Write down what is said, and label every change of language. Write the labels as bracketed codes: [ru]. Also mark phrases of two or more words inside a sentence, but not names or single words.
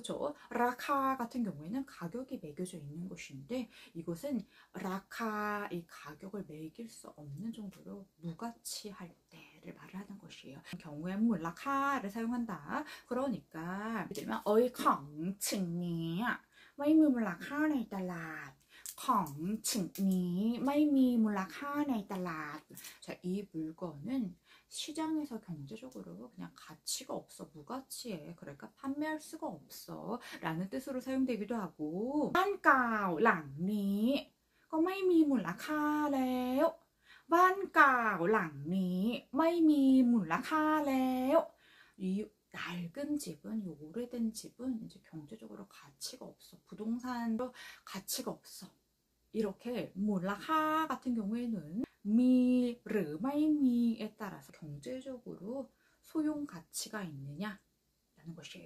[ko] 라카 같은 경우에는 가격이 매겨져 있는 것인데 이것은 라카, 이 가격을 매길 수 없는 정도로 무가치할 때를 말을 하는 것이에요. 경우에 라카를 사용한다. 그러니까 예를 들면 어이 콩칭니 [th] ไม่มีมูลค่าในตลาด ของชิ้นนี้ไม่มีมูลค่าในตลาด. [ko] 자, 이 물건은 시장에서 경제적으로 그냥 가치가 없어, 무가치해. 그러니까 판매할 수가 없어 라는 뜻으로 사용되기도 하고, [th] บ้านเก่าหลังนี้ก็ไม่มีมูลค่าแล้วบ้านเก่าหลังนี้ไม่มีมูลค่าแล้ว. [ko] 이 낡은 집은, 이 오래된 집은 이제 경제적으로 가치가 없어. 부동산도 가치가 없어. 이렇게 몰라카 같은 경우에는 미, 르, 마이미에 따라서 경제적으로 소용 가치가 있느냐라는 것이에요.